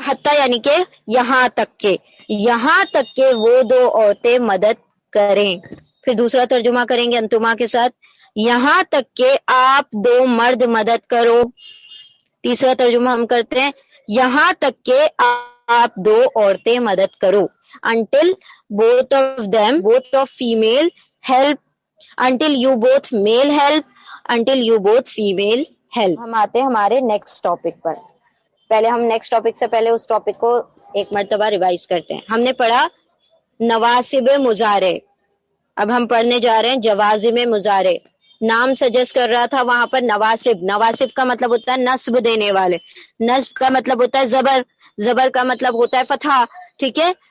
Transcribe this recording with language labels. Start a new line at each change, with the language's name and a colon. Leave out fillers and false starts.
Urdu: حتی یعنی کہ یہاں تک کہ، یہاں تک کہ وہ دو عورتیں مدد کریں. پھر دوسرا ترجمہ کریں گے انتما کے ساتھ، یہاں تک کہ آپ دو مرد مدد کرو. تیسرا ترجمہ ہم کرتے ہیں یہاں تک کہ آپ دو عورتیں مدد کرو.
English: until both of them, both of female help. until you both male help. until you both female help.
Urdu: ہم آتے ہیں ہمارے نیکسٹ ٹاپک پر. پہلے ہم نیکسٹ ٹاپک سے پہلے اس ٹاپک کو ایک مرتبہ ریوائز کرتے ہیں. ہم نے پڑھا نواسب مضارع. اب ہم پڑھنے جا رہے ہیں جوازم مضارع. نام سجیسٹ کر رہا تھا وہاں پر نواسب. نواسب کا مطلب ہوتا ہے نصب دینے والے. نصب کا مطلب ہوتا ہے زبر. زبر کا مطلب ہوتا ہے فتحہ. ٹھیک ہے،